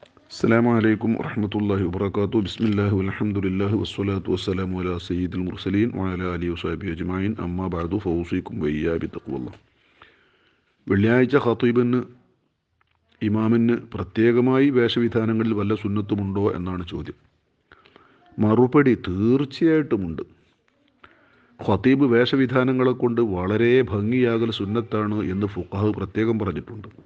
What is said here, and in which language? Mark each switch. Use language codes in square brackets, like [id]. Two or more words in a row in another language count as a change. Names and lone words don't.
[ar] السلام عليكم ورحمة الله وبركاته. بسم الله والحمد لله والصلاة والسلام على سيد المرسلين وعلى آله وصحبه أجمعين. أما بعد فأوصيكم وإياي بتقوى الله. [ml] വെള്ളിയാഴ്ച ഖത്തീബിന് ഇമാമിന് പ്രത്യേകമായി വേഷവിധാനങ്ങളിൽ വല്ല സുന്നത്തുമുണ്ടോ എന്നാണ് ചോദ്യം. മറുപടി തീർച്ചയായിട്ടുമുണ്ട്. ഖത്തീബ് വേഷവിധാനങ്ങളെ കൊണ്ട് വളരെ ഭംഗിയാകൽ സുന്നത്താണ് എന്ന് ഫുഖാഹ് പ്രത്യേകം പറഞ്ഞിട്ടുണ്ട്.